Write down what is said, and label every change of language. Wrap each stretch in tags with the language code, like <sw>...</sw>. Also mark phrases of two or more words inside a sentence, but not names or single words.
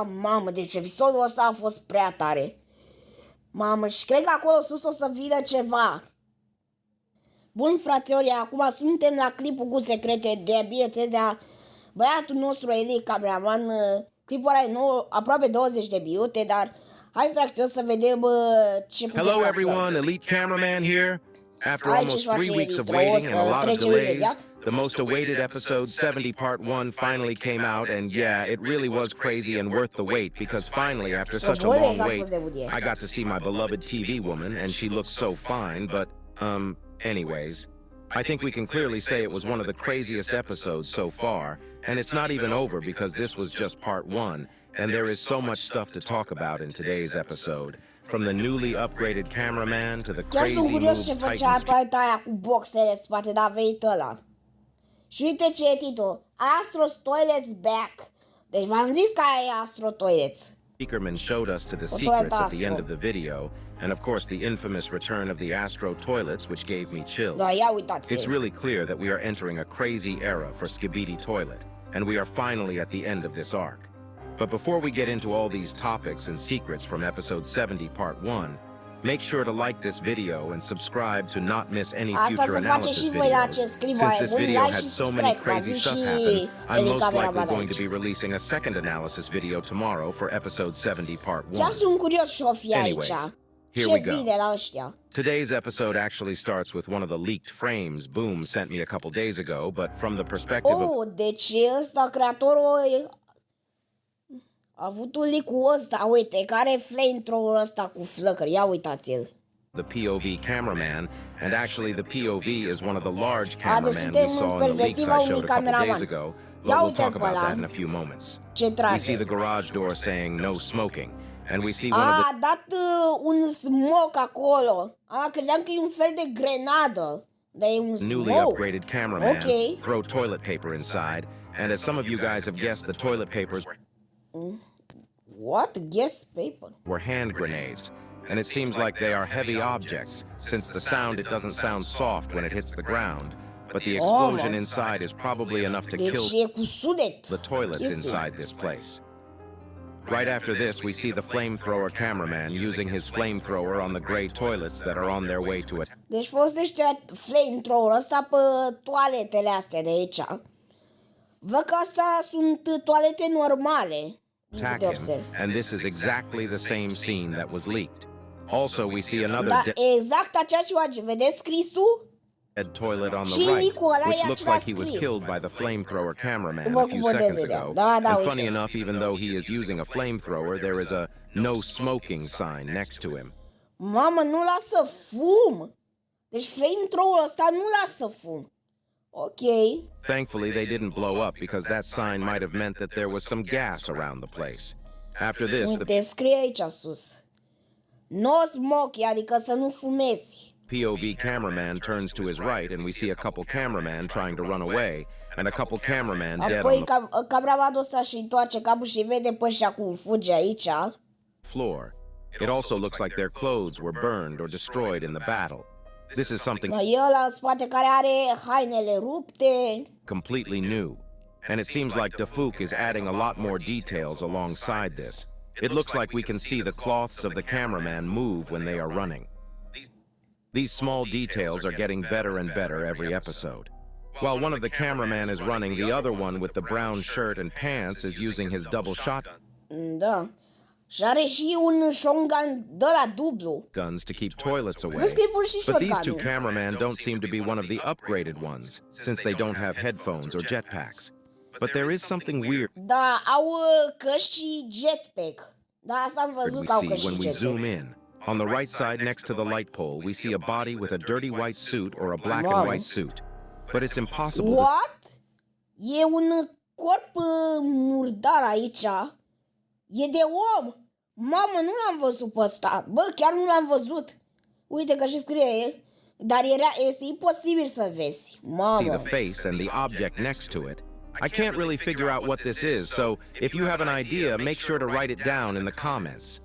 <ro>Mamă, deci episodul ăsta a fost prea tare. Mamă, și cred că acolo sus o să vină ceva. Bun, frațiorii, acum suntem la clipul cu secrete de, bineînțeles, de băiatul nostru Eli, cameraman. Clipul ăla e nou, aproape 20 de minute, dar hai să vedem ce putem să</ro> <en>Hello</en> <ro>aflăm.</ro> <en>everyone, Elite Cameraman here. After almost 3 weeks of waiting and a lot of delays, the most awaited episode 70 part 1 finally came out, and yeah, it really was crazy and worth the wait, because finally, after such a long wait, I got to see my beloved TV woman, and she looks so fine, but, anyways, I think we can clearly say it was one of the craziest episodes so far, and it's not even over because this was just part 1, and there is so much stuff to talk about in today's episode. From the newly upgraded cameraman to the crazy moves</en> <ro>ce făcea</ro> <en>Titans</en> <ro>toaleta aia cu boxele în spate, dar a venit ăla. Și uite ce e titlul. Astro's Toilets Back. Deci v-am zis că e Astro Toilets.</ro> <en>Speakerman showed us to the secrets at the end of the video, and of course the infamous return of the Astro toilets, which gave me chills.</en> <ro>Da, ia uitați.</ro> <en>It's really clear that we are entering a crazy era for Skipidi toilet, and we are finally at the end of this arc. But before we get into all these topics and secrets from episode 70 part 1, make sure to like this video and subscribe to not miss any future analysis videos. Since this video had so many crazy stuff happen, I'm most likely going to be releasing a second analysis video tomorrow for episode 70 part 1.</en> <ro>Chiar sunt curios și o fi aici.</ro> <en>Here we</en> <ro>Ce</ro> <en>go.</en> <ro>vine la ăștia?</ro> <en>Today's episode actually starts with one of the leaked frames Boom sent me a couple days ago, but from the perspective of...</en> <ro>Deci ăsta, creatorul a avut un leak cu ăsta, uite, care flamethrower ăsta cu flăcări, ia uitați-l.</ro> <en>The POV cameraman, and actually the POV is one of the large cameramen we saw in the leaks I showed a couple days ago, but we'll talk about that in a few moments. We see the garage door saying no smoking, and we see one of the...</en> <ro>A dat un smoke acolo. Credeam că e un fel de grenadă. Dar e un</ro> <en>newly</en> <ro>smoke.</ro> <en>upgraded cameraman</en> <ro>Ok.</ro> <en>throw toilet paper inside, and as some of you guys have guessed, the toilet papers What? Guess paper? were hand grenades, and it seems like they are heavy objects, since the sound, it doesn't sound soft when it hits the ground, but the explosion inside is probably enough to</en> <ro>Deci</ro> <en>kill</en> <ro>e cu sunet.</ro> <en>the toilets inside this place. Right after this, we see the flamethrower cameraman using his flamethrower on the gray toilets that are on their way to it.</en> <ro>Deci folosește flamethrower ăsta pe toaletele astea de aici. Văd că astea sunt toalete normale.</ro> <en>Attack him, and this is exactly the same scene that was leaked. Also, we see another</en> <ro>Da, exact aceeași imagine. Vedeți scrisul?</ro> <en>dead toilet on the right, which looks like he was killed by the flamethrower cameraman a few seconds ago. And funny enough, even though he is using a flamethrower, there is a no smoking sign next to him.</en> <ro>Mamă, nu lasă fum! Deci flamethrower ăsta nu lasă fum. Ok.</ro> <en>Thankfully, they didn't blow up because that sign might have meant that there was some gas around the place. After this,</en> <ro>Uite, scrie aici sus.</ro> <en>No smoke,</en> <ro>adică să nu fumezi.</ro> <en>POV cameraman turns to his right and we see a couple cameraman trying to run away and a couple cameraman dead</en> <ro>Apoi</ro> <en>on the</en> <ro>cameramanul ăsta și întoarce capul și vede pe ăștia cum fuge aici.</ro> <en>floor. It also looks like their clothes were burned or destroyed in the battle. This is something</en> <ro>E ăla în spate care are hainele rupte.</ro> <en>completely new. And it seems like Dafouk is adding a lot more details alongside this. It looks like we can see the cloths of the cameraman move when they are running. These small details are getting better and better every episode. While one of the cameraman is running, the other one with the brown shirt and pants is using his double shotgun</en> <ro>Da. Și are și un shotgun de la dublu.</ro> <en>guns to keep toilets away.</en> <ro>Vezi că e pur și</ro> <en>But these two</en> <ro>shotgun-ul.</ro> <en>cameramen don't seem to be one of the upgraded ones, since they don't have headphones or jetpacks. But there is something weird</en> <ro>Da, au căști și jetpack. Da, asta am văzut</ro> <en>we</en> <ro>că au</ro> <en>see</en> <ro>căști</ro> <en>when</en> <ro>și</ro> <en>we zoom</en> <ro>jetpack.</ro> <en>in. On the right side next to the light pole, we see a body with a dirty white suit or a black and white suit. But it's impossible to What?</en> <ro>E un corp murdar aici. E de om. Mamă, nu l-am văzut pe ăsta. Bă, chiar nu l-am văzut. Uite că și scrie. Dar este imposibil să vezi.</ro> <en>see</en> <ro>Mamă.</ro> <en>the face and the object next to it. I can't really figure out what this is, so if you have an idea, make sure to write it down in the comments.</en>